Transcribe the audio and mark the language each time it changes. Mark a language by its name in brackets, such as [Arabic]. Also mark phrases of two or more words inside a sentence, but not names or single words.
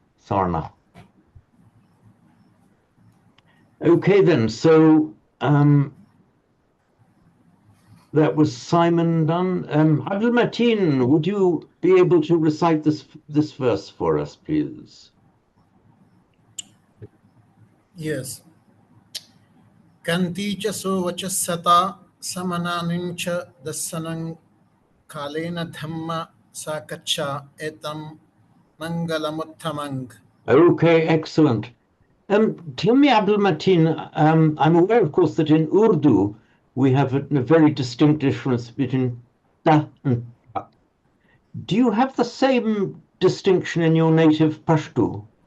[English] Okay then, so that was Simon done. Abdul Mateen, would you be able to recite this verse for us, please? Yes. [Pali] Kanti cha sovachasata samananincha dasanang kalena dhamma sakacha etam mangalamuttamang. [English] Okay, excellent. Tell me, Abdul Mateen, I'm aware, of course, that in Urdu we have a very distinct difference between ta and ta. Do you have the same distinction in your native Pashto?